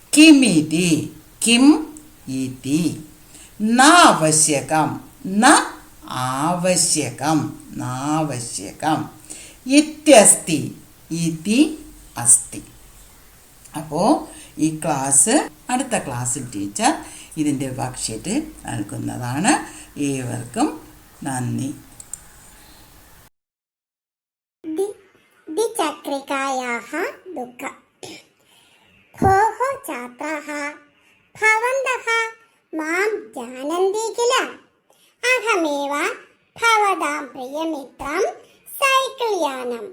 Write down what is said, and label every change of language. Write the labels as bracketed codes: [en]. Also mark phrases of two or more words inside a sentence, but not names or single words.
[sa] കിമിതി. കിം ഇതി. ന ആവശ്യകം, ന ആവശ്യകം, നാവശ്യകം. ഇത്യസ്തി, ഇതി അസ്തി. [ml] അപ്പോൾ ഈ ക്ലാസ് അടുത്ത ക്ലാസ്സിൽ ടീച്ചർ ഇതിൻ്റെ വർക്ക്ഷീറ്റ് നൽകുന്നതാണ്. ഏവർക്കും നന്ദി. [sa] द्विचक्रिकायाः दुःखम्। भोः छात्राः, भवन्तः मां जानन्ति किल? अहमेव भवतां प्रियमित्रं सैकल् यानम्।